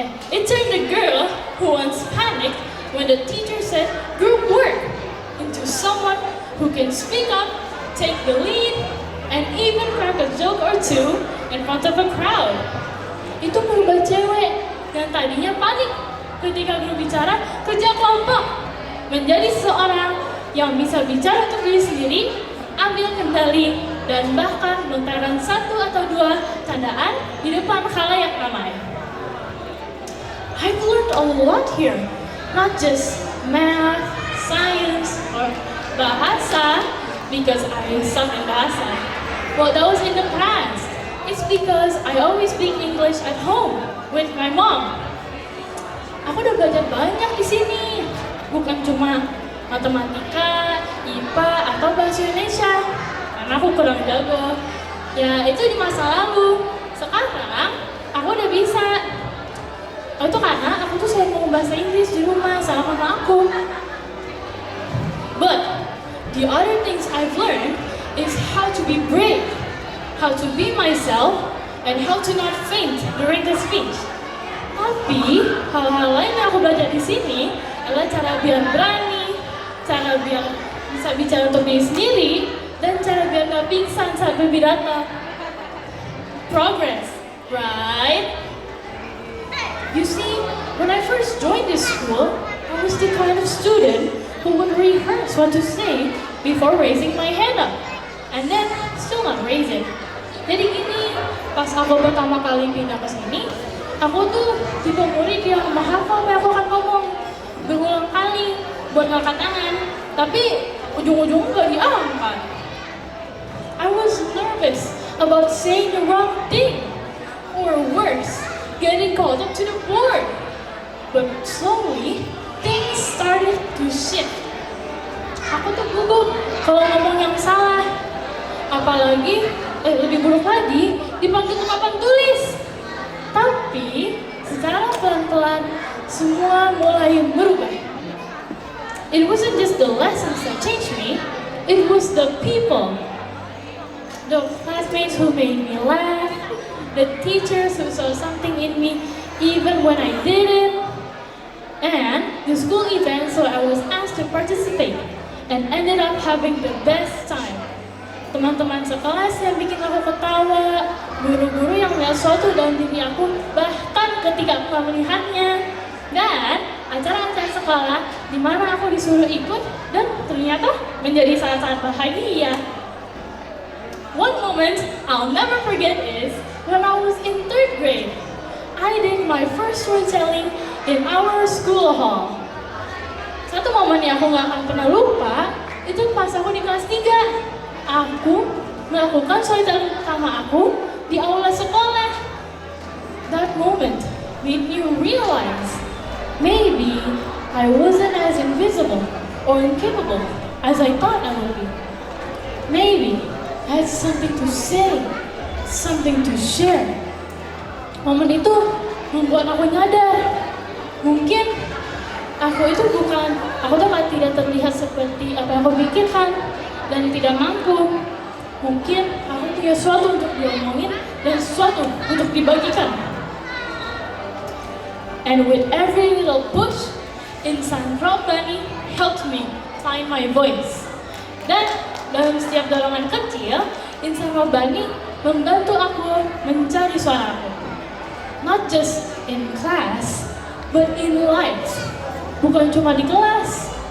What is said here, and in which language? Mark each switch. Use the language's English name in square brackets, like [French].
[English] It turned a girl who once panicked when the teacher said group work into someone who can speak up, take the lead, and even crack a joke or two in front of a crowd. [Indonesian] Itu merubah cewek yang tadinya panik ketika berbicara kerja kelompok menjadi seorang yang bisa bicara untuk diri sendiri, ambil kendali, dan bahkan melontarkan satu atau dua candaan di depan khalayak ramai. [English] I've learned a lot here, not just math, science, or bahasa, because I suck in bahasa. Well, that was in the past. It's because I always speak English at home with my mom. [Indonesian] Aku udah belajar banyak di sini, bukan cuma matematika, IPA, atau bahasa Indonesia, karena aku kurang jago. Ya, itu di masa lalu. Sekarang, aku udah bisa. Itu karena aku tuh selalu ngomong bahasa Inggris di rumah sama mama aku. [English] But the other things I've learned is how to be brave, how to be myself, and how to not faint during the speech. [Indonesian] Tapi hal-hal lain yang aku belajar di sini adalah cara biar berani, cara biar bisa bicara untuk diri sendiri, dan cara biar gak pingsan saat berpidato. [English] Progress, right? You see, when I first joined this school, I was the kind of student who would rehearse what to say before raising my hand up, and then still not raise it. [Indonesian] Jadi gini, pas aku pertama kali pindah ke sini, aku tuh tipe murid yang menghafal apa yang aku akan ngomong berulang kali buat ngangkat tangan, tapi ujung-ujungnya gak diangkat. [English] I was nervous about saying the wrong thing, or worse, getting called up to the board. But slowly, things started to shift. [Indonesian] Aku tuh gugup kalau ngomong yang salah. Apalagi, lebih buruk lagi, dipanggil ke papan tulis. Tapi, secara pelan-pelan, semua mulai berubah. [English] It wasn't just the lessons that changed me, it was the people. The classmates who made me laugh, the teachers who saw something in me even when I didn't, and the school events where I was asked to participate and ended up having the best time. [Indonesian] Teman-teman sekelas yang bikin aku ketawa, guru-guru yang melihat sesuatu dalam diri aku bahkan ketika aku gak melihatnya, dan acara-acara sekolah di mana aku disuruh ikut dan ternyata menjadi sangat-sangat bahagia. [English] One moment I'll never forget is when I was in 3rd grade. I did my first storytelling in our school hall. [Indonesian] Satu momen yang aku gak akan pernah lupa, itu pas aku di kelas 3. Aku melakukan storytelling pertama aku di aula sekolah. [English] That moment made me realize maybe I wasn't as invisible or incapable as I thought I would be. Maybe I had something to say, something to share. [Indonesian] Momen itu membuat aku nyadar, mungkin aku tuh tidak terlihat seperti apa yang aku pikirkan dan tidak mampu. Mungkin aku punya sesuatu untuk diomongin dan sesuatu untuk dibagikan. [English] And with every little push, Insan Rabbani helped me find my voice. [Indonesian] Dan dalam setiap dorongan kecil, Insan Rabbani membantu aku mencari suaraku. [English] Not just in class, but in life. [Indonesian] Bukan cuma di kelas,